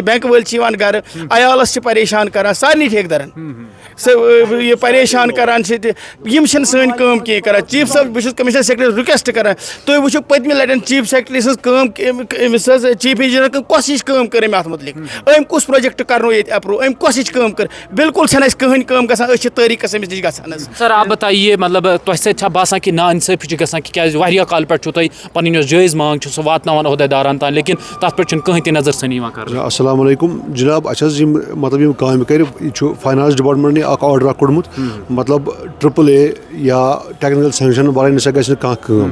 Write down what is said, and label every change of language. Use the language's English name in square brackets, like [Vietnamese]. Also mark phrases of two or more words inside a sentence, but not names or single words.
[Kashmiri] بینک وٲلۍ چھِ یِوان گرٕ عیالس چھِ پریشان کران سارنٕے ٹھیکدرن یہِ پریشان کران چھِ تہِ. یم چھِنہٕ سٲنۍ کٲم کینٛہہ کران. چیف صٲب بہٕ چھُس [English] commissioner secretary [Kashmiri] رِکویسٹ کران تُہۍ وٕچھِو پٔتمہِ لٹہِ [English] chief secretary [Kashmiri] سٕنٛز کٲم أمِس حظ [English] chief engineer [Kashmiri] کۄس ہِش کٲم کٔر أمۍ اتھ متعلق. أمۍ کُس پروجیکٹ کرنو ییٚتہِ اپروو. أمۍ کۄس ہِش کٲم کٔر. بالکل چھنہٕ اَسہِ کٕہٕنۍ کٲم گژھان. أسۍ چھِ تٲریٖخس أمِس نِش گژھان حظ. [Urdu] سر آپ بتائیے [Kashmiri] مطلب تۄہہِ سۭتۍ چھا باسان کہ ناانصٲفی چھِ گژھان کیٛازِ واریاہ کالہٕ پٮ۪ٹھ چھُو تُہۍ پنٕنۍ یۄس جٲیز مانٛگ چھِ سۄ واتناوان عہدیدارن تام لیکن تتھ پٮ۪ٹھ چھُنہٕ کٕہٕنۍ تہِ نظر ثٲنی یِوان کرنہٕ. [Arabic] السلام علیکم [Kashmiri] جناب. اَسہِ حظ مطلب یم کامہِ کرِ یہِ چھُ [English] finance department [Kashmiri] اکھ آرڈر اکھ کوٚڑمُت مطلب AAA یا [English] technical sanction [Kashmiri] ورٲے نسا گژھِ نہٕ کانٛہہ کٲم.